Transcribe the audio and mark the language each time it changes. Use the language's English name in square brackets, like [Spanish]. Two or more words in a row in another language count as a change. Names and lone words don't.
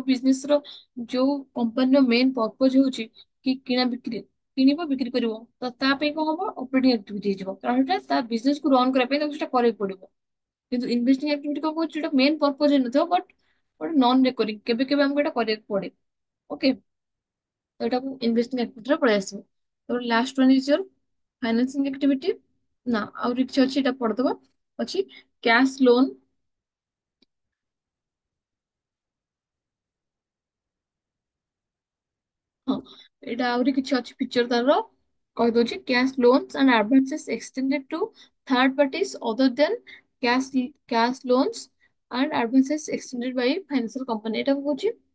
[Odia] ବିଜନେସ ର ଯୋଉ କମ୍ପାନୀର [English] main purpose [Odia] ହଉଛି କି କିଣା ବିକ୍ରି କିଣିବ ବିକ୍ରି କରିବ ତ ତା ପାଇଁ କଣ ହବ [English] operating activity [Odia] ହେଇଯିବ କାରଣ ଏଟା ତା ବିଜନେସ କୁ ରନ୍ କରିବା ପାଇଁ ତାକୁ ସେଟା କରିବାକୁ ପଡିବ କିନ୍ତୁ [English] investing activity [Odia] କଣ କହୁଛି ଯୋଉଟା [English] main purpose [Odia] ହେଇନଥିବ ବଟ୍ ଗୋଟେ [English] non recurring [Odia] କେବେ କେବେ ଆମକୁ ଏଟା କରିବାକୁ ପଡେ ଓକେ ତ ଏଟାକୁ [English] investing activityରେ [Odia] ପଳେଇ ଆସିବ ତାପରେ [English] last one is your financing activity [Odia] ନା ଆଉରି କିଛି ଅଛି ଏଟା ପଢିଦବା ଅଛି [English] cash loan [Odia] ହଁ ଏଇଟା ଆହୁରି କିଛି ଅଛି ଫିଚର ତାର କହିଦଉଛି [English] cash loans and advances extended to third parties other than cash loans and advances extended by financial company [Odia] ଏଟା କହୁଛି